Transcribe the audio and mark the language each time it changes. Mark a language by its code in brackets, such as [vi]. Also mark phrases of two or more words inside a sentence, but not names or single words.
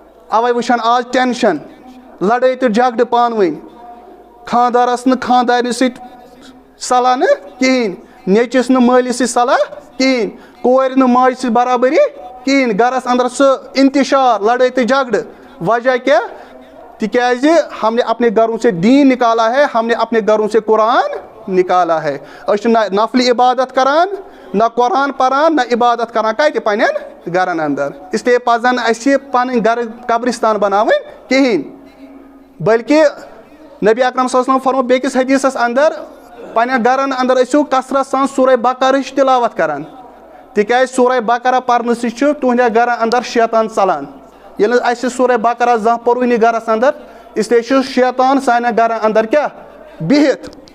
[ks] اوے وٕچھان آز ٹٮ۪نشَن لڑٲے تہٕ جھگڑٕ پانہٕ ؤنۍ خانٛدارَس نہٕ خانٛدارنہِ سۭتۍ صلح نہٕ کِہیٖنۍ نیٚچوِس نہٕ مٲلِس سۭتۍ صلح کِہیٖنۍ کورِ نہٕ ماجہِ سۭتۍ برابٔری کِہیٖنۍ گَرَس اَنٛدر سُہ اِنتِشار لڑٲے تہٕ جھگڑٕ وجہ کیٛاہ تِکیٛازِ [ur] ہم نے اپنے گھروں سے دیٖن نکالا ہے ہم نے اپنے گھروں سے قرآن نکالا ہے [ks] أسۍ چھِ نہ نفلی عبادت کران نہ قرآن پران نہ عبادت کران کَتہِ پنٛنٮ۪ن گرن اَنٛدر اِسلیے پَزَن اَسہِ پَنٕنۍ گرٕ قبرستان بناوٕنۍ کِہیٖنۍ بلکہِ نبی اکرم صلی اللہ علیہ وسلم فرمو بیٚکِس حدیٖثس اَنٛدر پنٛنٮ۪ن گرن اَنٛدر ٲسِو کثرت سان سورہ بقرٕچ تِلاوت کران تِکیٛازِ سورہ بقرہ پرنہٕ سۭتۍ چھُ تُہنٛدٮ۪ن گرن اَنٛدر شیطان ژلان ییٚلہِ نہٕ اَسہِ سورہ بقرہ زانٛہہ پوٚروٕنی گرس اَنٛدر اِسلیے چھُ شیطان سانٮ۪ن گرن اَنٛدر کیٛاہ بِہِتھ